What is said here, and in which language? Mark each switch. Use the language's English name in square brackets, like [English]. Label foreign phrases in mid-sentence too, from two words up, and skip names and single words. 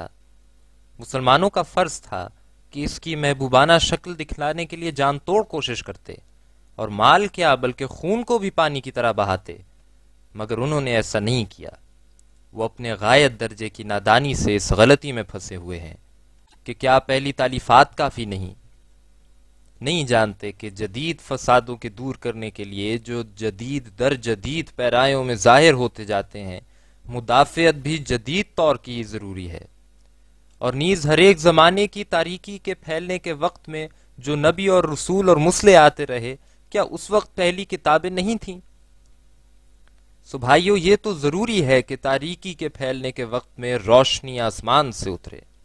[Urdu] مسلمانوں کا فرض تھا کہ اس کی محبوبانہ شکل دکھلانے کے لیے جان توڑ کوشش کرتے، اور مال کیا بلکہ خون کو بھی پانی کی طرح بہاتے، مگر انہوں نے ایسا نہیں کیا۔ وہ اپنے غایت درجے کی نادانی سے اس غلطی میں پھنسے ہوئے ہیں کہ کیا پہلی تالیفات کافی نہیں، نہیں جانتے کہ جدید فسادوں کے دور کرنے کے لیے جو جدید در جدید پیرایوں میں ظاہر ہوتے جاتے ہیں، مدافعت بھی جدید طور کی ضروری ہے۔ اور نیز ہر ایک زمانے کی تاریکی کے پھیلنے کے وقت میں جو نبی اور رسول اور مسلح آتے رہے، کیا اس وقت پہلی کتابیں نہیں تھیں؟ سو بھائیو، یہ تو ضروری ہے کہ تاریکی کے پھیلنے کے وقت میں روشنی آسمان سے اترے۔